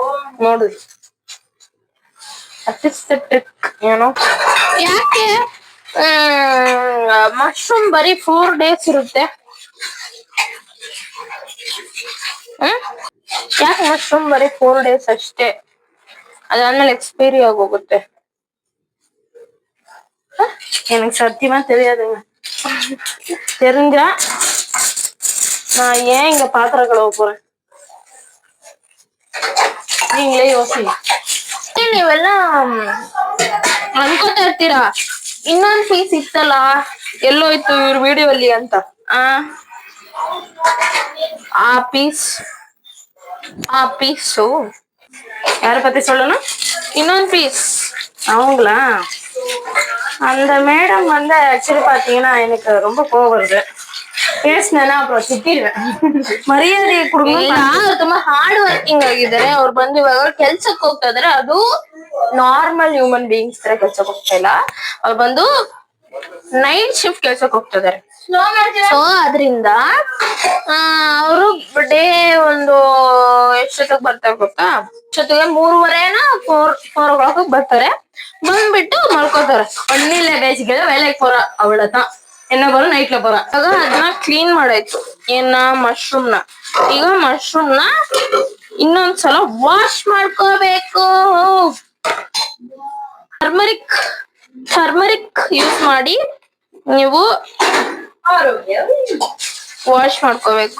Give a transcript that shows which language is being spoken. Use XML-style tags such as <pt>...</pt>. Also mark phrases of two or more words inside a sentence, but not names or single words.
<kn>ನೋಡ್ರಿ. ಟ್ರಿಕ್ ಏನೋ. ಯಾಕೆ ಮಶ್ರೂಮ್ ಬರೀ 4 days ಇರುತ್ತೆ? ಯಾಕೆ ಮಶ್ರೂಮ್ ಬರೀ 4 days ಅಷ್ಟೇ? ಅದಾದ್ಮೇಲೆ ಎಕ್ಸ್ಪೈರಿ ಆಗೋಗುತ್ತೆ.</kn> <ta>எனக்கு சத்தியமா தெரியாதுங்க. தெரிஞ்சா நான் ஏன் இங்க பாத்திரம் கழுவ போறேன்? நீங்களே யோசிங்க.</ta> <kn>ನೀವೆಲ್ಲ ಅನ್ಕೋತಾ ಇರ್ತೀರಾ ಇನ್ನೊಂದ್ ಪೀಸ್ ಇತ್ತಲ್ಲ ಎಲ್ಲೋಯ್ತು ಇವ್ರ ವಿಡಿಯೋ ಅಲ್ಲಿ ಅಂತ. ಆ ಪೀಸು</kn> <ta>யார பத்தி சொல்லணும்?</ta> <kn>ಇನ್ನೊಂದ್ ಪೀಸ್</kn> <ta>அவங்களா? அந்த மேடம் வந்து ஆக்சுவலி பாத்தீங்கன்னா எனக்கு ரொம்ப கோவம் வருது. பேசினேன்னா அப்புறம் திட்டிடுவேன்.</ta> <kn>ಮರ್ಯಾದೆ ಇಲ್ಲ, ಅವ್ರು ತುಂಬಾ</kn> <en>hard working</en> <kn>ಆಗಿದ್ದಾರೆ. ಅವ್ರು ಬಂದು ಇವಾಗ ಕೆಲ್ಸಕ್ಕೆ ಹೋಗ್ತಾ ಇದಾರೆ. ಅದು</kn> <en>normal human beings</en> <kn>ತರ ಕೆಲ್ಸಕ್ಕೆ ಹೋಗ್ತಾ ಇಲ್ಲ. ಅವ್ರು ಬಂದು</kn> <en>night shift</en> <kn>ಕೆಲ್ಸಕ್ಕೆ ಹೋಗ್ತಾ ಇದಾರೆ. ಸೊ ಅದ್ರಿಂದ ಅವರು ಡೇ ಒಂದು ಎಷ್ಟೊತ್ತಿಗೆ ಬರ್ತಾರೆ ಗೊತ್ತಾ? ಅಷ್ಟೊತ್ತಿಗೆ 3:30 4 ಬರ್ತಾರೆ. ಬಂದ್ಬಿಟ್ಟು ಮಲ್ಕೋತಾರೆ.</kn> <ta>ஒன்னில பேசிக்கல வேலைக்கு போறா, அவ்வளவுதான். என்ன போறோம், நைட்ல போறா.</ta> <kn>ಆಗ ಅದನ್ನ ಕ್ಲೀನ್ ಮಾಡಾಯ್ತು. ಮಶ್ರೂಮ್ ನ ಈಗ ಮಶ್ರೂಮ್ ನ ಇನ್ನೊಂದ್ಸಲ ವಾಶ್ ಮಾಡ್ಕೋಬೇಕು.</kn> <en>turmeric use</en> <kn>ಮಾಡಿ ನೀವು ವಾಶ್ ಮಾಡ್ಕೋಬೇಕು.</kn>